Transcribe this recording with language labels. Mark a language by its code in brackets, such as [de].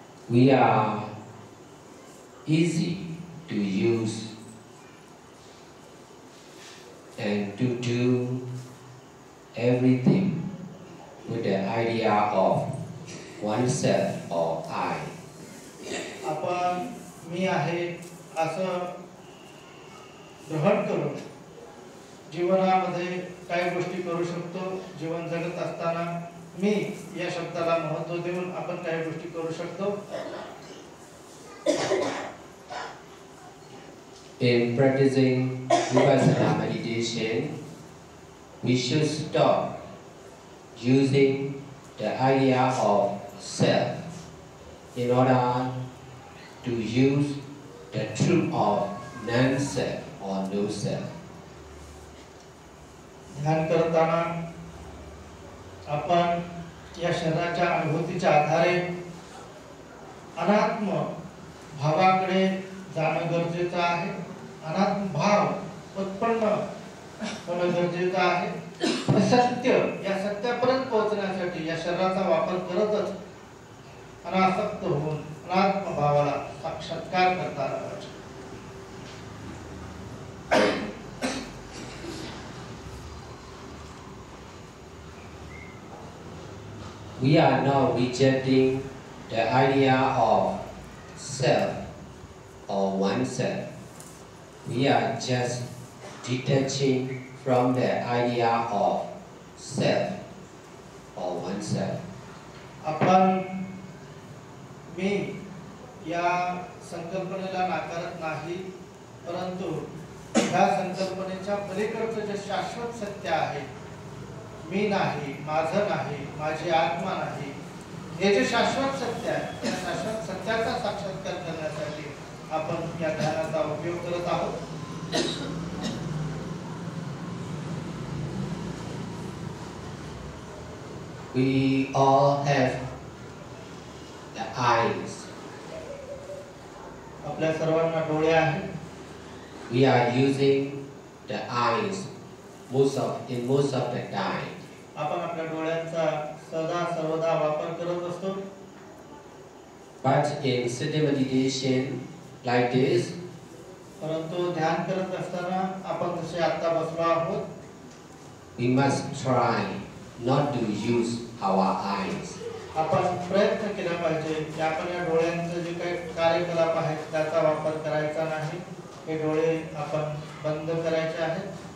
[en] We are easy to use and to do everything with the idea of oneself or I. [mr] आपण मी आहे असं ग्रहण करून जीवनामध्ये काही गोष्टी करू शकतो. जीवन जगत असताना मी या शब्दाला महत्त्व देऊन आपण काही गोष्टी करू शकतो. [en] In practicing vipassana meditation, we should stop using the idea of self in order to use the truth of non-self or no-self. [mr] ध्यान करताना आपण या शरीराच्या अनुभूतीच्या आधारे अनात्म भावाकडे जाणं गरजेचं आहे. अनात्म भाव उत्पन्न होणं गरजेचं आहे. सत्य या सत्यापर्यंत पोहोचण्यासाठी या शरीराचा वापर करतच अनासक्त होऊन अनात्म भावाला साक्षात्कार करता आला पाहिजे. [en] We are now rejecting the idea of self or oneself. We are just detaching from the idea of self or oneself. [mr] आपण मी या संकल्पनेला नाकारत नाही, परंतु या संकल्पनेच्या पलीकडचं जे शाश्वत सत्य आहे, मी नाही, माझं नाही, माझी आत्मा नाही, हे जे शाश्वत सत्य आहे, या शाश्वत सत्याचा साक्षात्कार करण्यासाठी आपण या ध्यानाचा उपयोग करत आहोत. [en] We all have the eyes. [mr] आपल्या सर्वांना डोळे आहेत. [en] We are using the eyes in most of the time. [mr] आपण आपल्या डोळ्यांचा सदा सर्वदा वापर करत असतो. [en] But in sitting meditation like this, [mr] परंतु ध्यान करत असताना आपण जसे आता बसलो आहोत, [en] we must try not to use our eyes. [mr] आपण प्रयत्न केला पाहिजे की आपण या डोळ्यांचे जे काही कार्यकलाप आहेत त्याचा वापर करायचा नाही. हे डोळे आपण बंद करायचे आहेत.